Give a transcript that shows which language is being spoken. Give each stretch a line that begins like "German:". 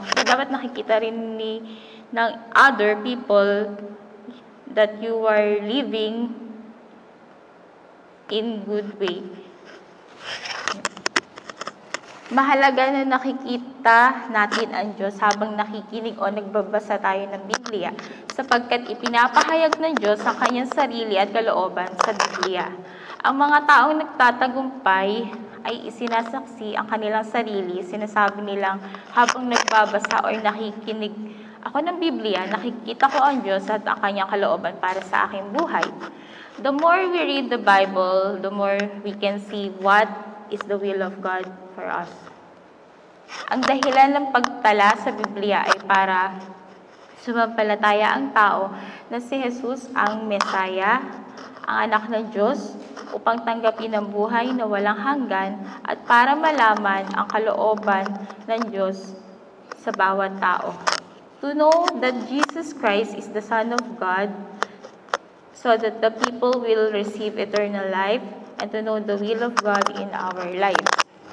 English: So,
Filipino: dapat nakikita rin ng
English: other people that you are living in good way.
Filipino: Mahalaga na nakikita natin ang Diyos habang nakikinig o nagbabasa tayo ng Biblia, sapagkat ipinapahayag ng Diyos ang kanyang sarili at kalooban sa Biblia. Ang mga taong nagtatagumpay ay isinasaksi ang kanilang sarili, sinasabi nilang habang nagbabasa o nakikinig ako ng Biblia, nakikita ko ang Diyos at ang kanyang kalooban para sa aking buhay.
English: The more we read the Bible, the more we can see what is the will of God for us.
Filipino: Ang dahilan ng pagtala sa Biblia ay para sumampalataya ang tao na si Jesus ang Mesaya, ang anak ng Diyos, upang tanggapin ang buhay na walang hanggan at para malaman ang kalooban ng Diyos sa bawat tao.
English: To know that Jesus Christ is the Son of God, so that the people will receive eternal life, and to know the will of God in our lives.